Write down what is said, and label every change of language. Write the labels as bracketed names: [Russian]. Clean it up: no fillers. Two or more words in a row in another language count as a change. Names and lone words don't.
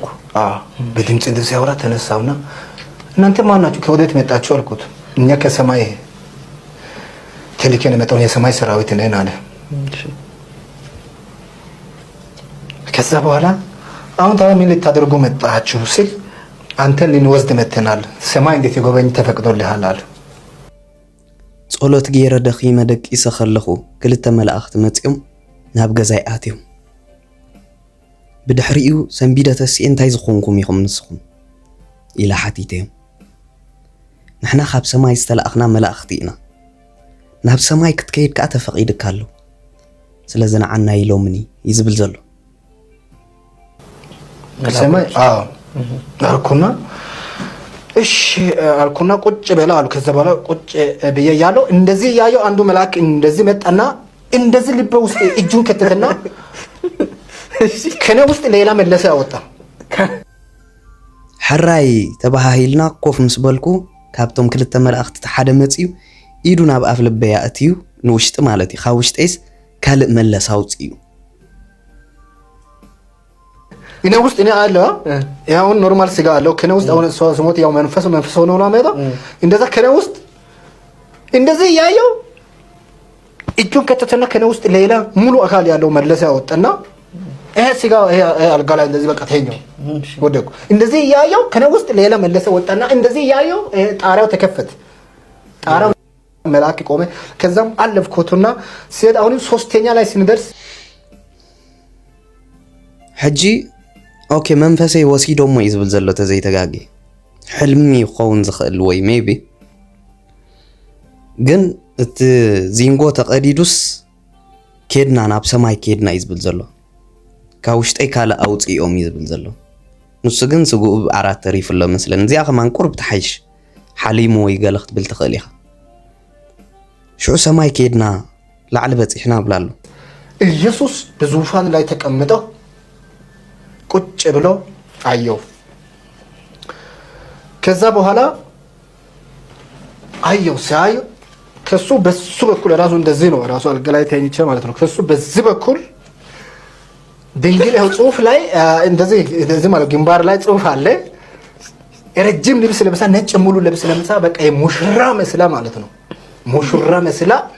[Amharic] በድምጽ እንደዚህ ያወራ ተነሳውና እናንተ ማን ናችሁ ከወዴት መጣችሁ አልኩት እኛ ከሰማይ ተልከን መጣው የሰማይ ሰራዊት ነን አለ ከዛ በኋላ አሁን ታዲያ ምን ልታደርጉ መጣችሁ ሲል አንተን ልንወስድ መተናል ሰማይ እንዴት ይጎበኝ ተፈቅዶልሃል አለ [Tigrinya] ጸሎት ገይረ ደኺመ ደቂሰ ኸለኹ ክልተ መላእኽት መጽኦም ናብ ገዛይ ኣትዮም ብድሕሪኡ ሰንቢደ ተስኢ እንታይ ዝኾንኩም ኢኹም ንስኹም ኢላ ሓቲተዮም ንሕና ካብ ሰማይ ዝተላእኽና መላእኽቲ ኢና ናብ ሰማይ ክትከይድ ከዓ ተፈቒድካ ኣሎ ስለዚ ንዓና ኢሎምኒ ይዝብል ዘሎ [Amharic] ሰማይ አልኩና እሺ አልኩና ቁጭ በላ አልኩ ከዛ በኋላ ቁጭ በየ ያለው እንደዚህ ያየው አንዱ መልአክ እንደዚህ መጣና እንደዚህ ልብ ውስጥ እጁን ከተተና ከነ ውስጥ ሌላ መለሰ አወጣ [Tigrinya] ሕራይ ተባሃሂልና ኮፍ ምስ በልኩ ካብቶም ክልተ መላእኽቲ ሓደ መጽዩ ኢዱ ናብ ኣፍ ልበያ እትዩ ንውሽጢ ማለት እዩ ካብ ውሽጢስ ካልእ መለስ አውጽዩ [Amharic] እኔ ውስጥ እኔ አለ ያው ኖርማል ስጋ አለው ከነ ውስጥ አሁን ሰሞት ያው መንፈስ ሆኖ ነው ማለት እንደዛ ከነ ውስጥ እንደዚህ ያየው እጁን ከተተና ከነ ውስጥ ሌላ ሙሉ አካል ያለው መለሰ ያወጣና ስጋ አልጋ ላይ እንደዚህ በቃ ተኛው ወደቁ እንደዚህ ያየው ከነ ውስጥ ሌላ መለሰ ወጣና እንደዚህ ያየው ጣራው ተከፈተ ጣራው መልአክ ቆመ ከዛም አለፍኩትና ሲሄድ አሁን ሶስተኛ ላይ ስንደርስ [Tigrinya] ሕጂ ኦኬ መንፈሰይ ወሲዶሞ ይዝብል ዘሎ ተዘይተጋጊ ሕልሚ ይኸውን ዝኽእል ወይ ሜቢ ግን እቲ ዚንጎ ተቐዲዱስ ኬድና ናብ ሰማይ ኬድና ይዝብል ዘሎ ካብ ውሽጠይ ካለ ኣውፅኦም ይዝብል ዘሎ ንሱ ግን ስጉኡ ብዓራት ተሪፍሎ መስለን እዚኣ ከማን ቁርብ ተሓይሽ ሓሊሙ ወይ ገለ ክትብል ትኽእል ኢኻ ሽዑ ሰማይ ኬድና ላዕሊ በፂሕና ብላሉ [Amharic] ኢየሱስ በዙፋን ላይ ተቀምጠው ቁጭ ብሎ አየው ከዛ በኋላ አየው ሳይ ከሱ በሱ በኩል ራሱ እንደዚህ ነው ራሱ አልገላይ ተኝቼ ማለት ነው ከሱ በዚህ በኩል ድንግል ያው ጽሁፍ ላይ እንደዚህ ማለት ግንባር ላይ ጽሁፍ አለ ረጅም ልብስ ለብሳ ነጭ ሙሉ ልብስ ለብሳ በቃ የሙሽራ መስላ ማለት ነው ሙሽራ መስላ